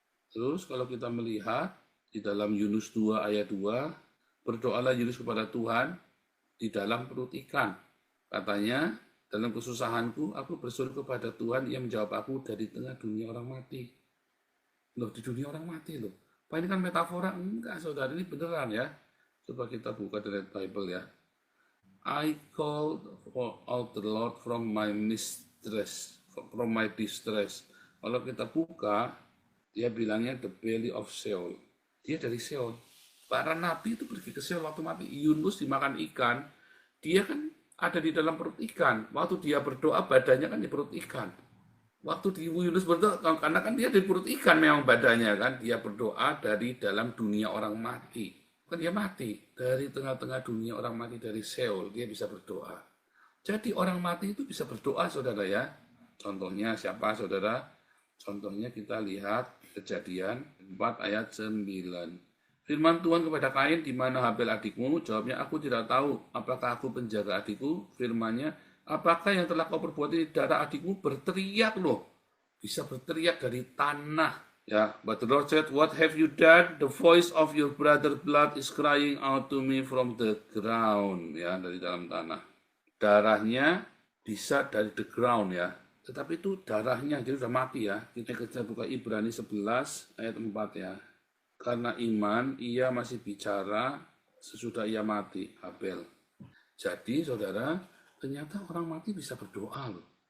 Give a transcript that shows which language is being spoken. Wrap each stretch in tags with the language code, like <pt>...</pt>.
<id>Terus kalau kita melihat di dalam Yunus 2 ayat 2, berdoalah Yunus kepada Tuhan di dalam perut ikan. Katanya, dalam kesusahanku, aku berseru kepada Tuhan yang menjawab aku dari tengah dunia orang mati. Loh, di dunia orang mati loh. Apa ini kan metafora? Enggak, saudara, ini beneran ya. Coba kita buka dari Bible ya.</id> <en>I called out the Lord from my distress.</en> <id>Kalau kita buka, dia bilangnya</id> <en>the belly of Sheol.</en> <id>Dia dari Sheol. Para nabi itu pergi ke Sheol waktu mati. Yunus dimakan ikan. Dia kan ada di dalam perut ikan. Waktu dia berdoa, badannya kan di perut ikan. Waktu di Yunus berdoa, karena kan dia di perut ikan memang badannya kan. Dia berdoa dari dalam dunia orang mati. Kan dia mati. Dari tengah-tengah dunia orang mati dari Sheol, dia bisa berdoa. Jadi orang mati itu bisa berdoa, saudara ya. Contohnya siapa, saudara? Contohnya kita lihat Kejadian 4 ayat 9. Firman Tuhan kepada Kain, di mana Habel adikmu? Jawabnya, aku tidak tahu. Apakah aku penjaga adikku? Firman-Nya, apakah yang telah kau perbuat ini? Darah adikmu berteriak loh. Bisa berteriak dari tanah.</id> <en>Ya, but the Lord said, "What have you done? The voice of your brother blood is crying out to me from the ground."</en> <id>Ya, dari dalam tanah. Darahnya bisa dari</id> <en>the ground</en> <id>ya. Tetapi itu darahnya, jadi sudah mati ya. Kita buka Ibrani 11 ayat 4 ya. Karena iman, ia masih bicara sesudah ia mati, Habel. Jadi, saudara, ternyata orang mati bisa berdoa loh.</id>